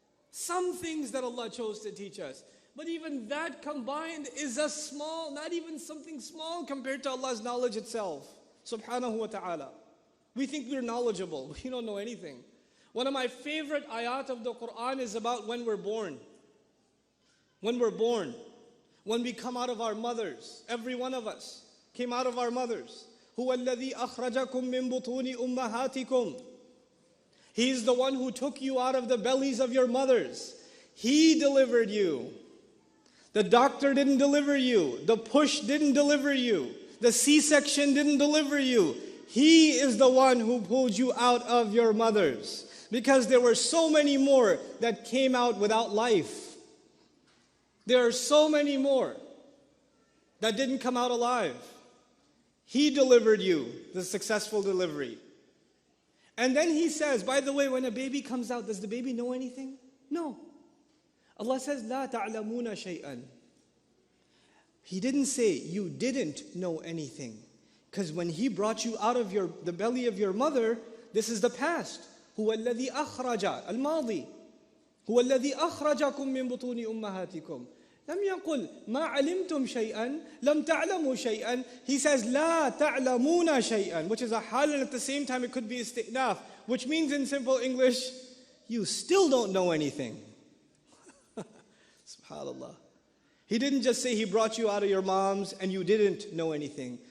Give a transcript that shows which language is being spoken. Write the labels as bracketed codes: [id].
[en] Some things that Allah chose to teach us. But even that combined is a small, not even something small compared to Allah's knowledge itself. Subhanahu wa ta'ala. We think we're knowledgeable. We don't know anything. One of my favorite ayat of the Quran is about when we're born. When we're born. When we come out of our mothers. Every one of us came out of our mothers. [ar] هُوَ الَّذِي أَخْرَجَكُم مِّن بُطُونِ أُمَّهَاتِكُمْ. [en] He's the one who took you out of the bellies of your mothers. He delivered you. The doctor didn't deliver you. The push didn't deliver you. The C-section didn't deliver you. He is the one who pulled you out of your mothers. Because there were so many more that came out without life. There are so many more that didn't come out alive. He delivered you, the successful delivery. And then He says, by the way, when a baby comes out, does the baby know anything? No. Allah says, [ar] لا تعلمون شيئا. [en] He didn't say you didn't know anything. Because when He brought you out of the belly of your mother, this is the past. [ar] هو الذي أخرج الماضي. هو الذي أخرجكم من بطون أمهاتكم. لم يقل ما علمتم شيئا لم تعلموا شيئا. [en] He says [ar] لا تعلمون شيئا, [en] which is a hal, and at the same time it could be isti'naf, which means in simple English, you still don't know anything. SubhanAllah. He didn't just say He brought you out of your moms and you didn't know anything.